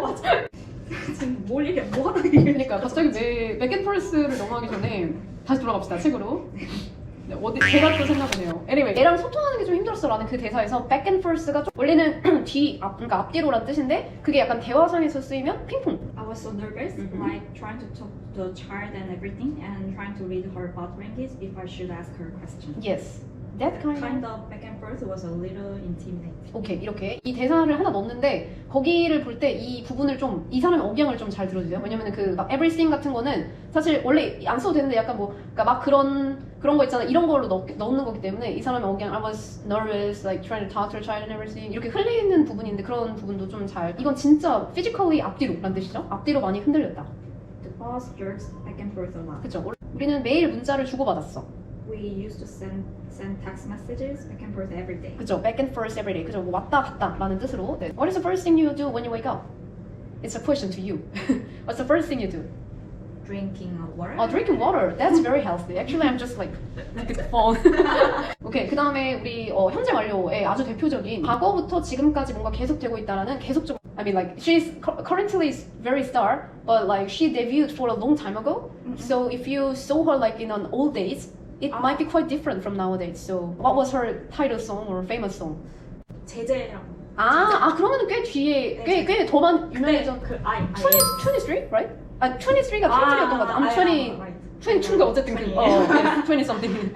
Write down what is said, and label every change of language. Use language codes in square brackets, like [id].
[ko] 맞아. 지금 뭘 얘기해? 뭐 하다 얘기해? 그러니까 갑자기 왜 백앤펄스를 넘어가기 전에 다시 돌아갑시다. 책으로. 네, 어디 제가 또 생각하네요. Anyway, 얘랑 소통하는 게 좀 힘들었어라는 그 대사에서 back and forth가 좀 원래는 그러니까 앞뒤로란 뜻인데 그게 약간 대화상에서 쓰이면 핑퐁. [en] I was so nervous, like trying to talk to the child and everything, and trying to read her body language if I should ask her a question. Yes, that Kind of back and forth was a little intimidating. [ko] 오케이, 이렇게 이 대사를 하나 넣었는데 거기를 볼 때 이 부분을 좀 이 사람의 억양을 좀 잘 들어주세요. 왜냐면은 그 막 everything 같은 거는 사실 원래 안 써도 되는데 약간 뭐 그러니까 막 그런 거 있잖아. 이런 걸로 넣는 거기 때문에 이 사람의 억양 [en] I was nervous, like trying to talk to a child and everything [ko] 이렇게 흘리는 부분인데 그런 부분도 좀 잘 이건 진짜 physically 앞뒤로란 뜻이죠. 앞뒤로 많이 흔들렸다. [en] The boss jerks back and forth a lot. [ko] 그쵸? 우리는 매일 문자를 주고받았어. [en] We used to send text messages back and forth every day. [ko] 그죠? [en] Back and forth every day. 그죠? [ko] 뭐 왔다 갔다 라는 뜻으로. 네. [en] What is the first thing you do when you wake up? It's a question to you. What's the first thing you do? Drinking water. Drinking water. That's very healthy. Actually, I'm just like look at the phone. [ko] 오케이. 그 다음에 우리 현재 완료의 아주 대표적인 과거부터 지금까지 뭔가 계속되고 있다라는 계속적. [en] I mean, like she's currently very star, but like she debuted for a long time ago. So if you saw her like in an old days, it might be quite different from nowadays. So what was her title song or famous song? [ko] 제재라고. 그러면은 꽤 뒤에 꽤 더 많이 유명해져. 그 23, right? 23가 타이틀이었던 것 같아. I'm 22가 어쨌든 20 something.